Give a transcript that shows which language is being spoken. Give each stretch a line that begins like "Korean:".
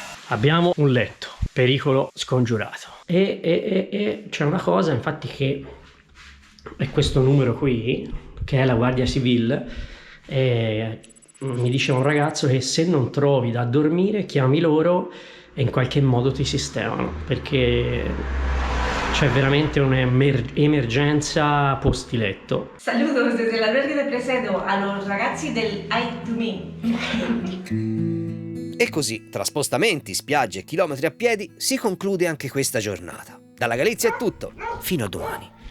Italian: Abbiamo un letto, pericolo scongiurato. E c'è una cosa, infatti, che è questo numero qui, che è la Guardia Civile, mi diceva un ragazzo che se non trovi da dormire chiami loro e in qualche modo ti sistemano, perché c'è veramente un'emergenza postiletto.
Spanish: Saludos desde el albergue de Presedo a los
Italian: ragazzi
Spanish: del I2Me.
Italian: E così, tra spostamenti, spiagge e chilometri a piedi, si conclude anche questa giornata. Dalla Galizia è tutto, fino a domani.